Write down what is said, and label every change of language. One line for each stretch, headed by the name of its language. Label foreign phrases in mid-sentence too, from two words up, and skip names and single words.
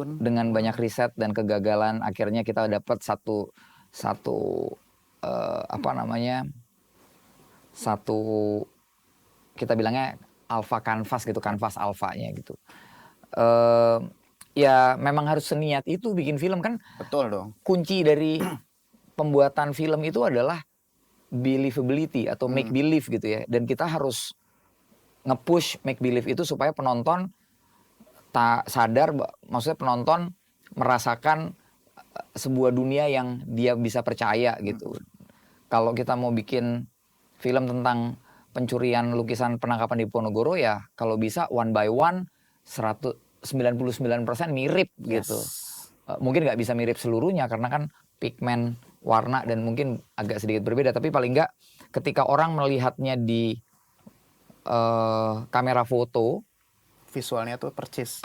Indonesian: Dengan banyak riset dan kegagalan, akhirnya kita dapat satu kita bilangnya
English: alpha canvas
Indonesian: gitu, kanvas alfanya gitu. Ya memang harus seniat itu bikin film kan. Betul dong. Kunci dari pembuatan film itu adalah believability atau
English: make believe
Indonesian: gitu ya. Dan kita harus nge-push
English: make believe
Indonesian: itu supaya penonton sadar, maksudnya penonton merasakan sebuah dunia yang dia bisa percaya gitu. Kalau kita mau bikin film tentang pencurian lukisan penangkapan di Ponorogo ya kalau bisa
English: one by one
Indonesian: 99% mirip gitu. Mungkin nggak bisa mirip seluruhnya karena kan pigmen, warna dan mungkin agak sedikit berbeda, tapi paling nggak ketika orang melihatnya di kamera foto, visualnya tuh persis